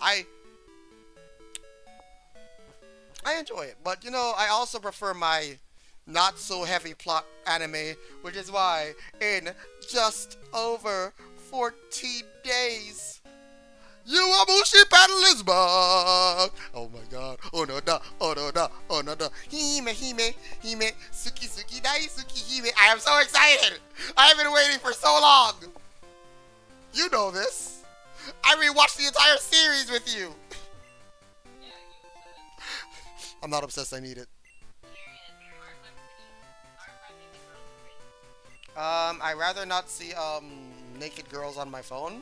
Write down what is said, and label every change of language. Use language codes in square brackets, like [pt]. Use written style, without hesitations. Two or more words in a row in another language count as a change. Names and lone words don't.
[en] I enjoy it, but you know, I also prefer my not so heavy plot anime, which is why in just over 14 days, You a mushy paddle is back. Oh my god. Oh no da. Oh no da. Oh no da. [ja] Hime hime hime. Suki suki dai suki hime. [en] I am so excited. I have been waiting for so long. You know this. I rewatched the entire series with you. I'm not obsessed. I need it. I rather not see naked girls on my phone.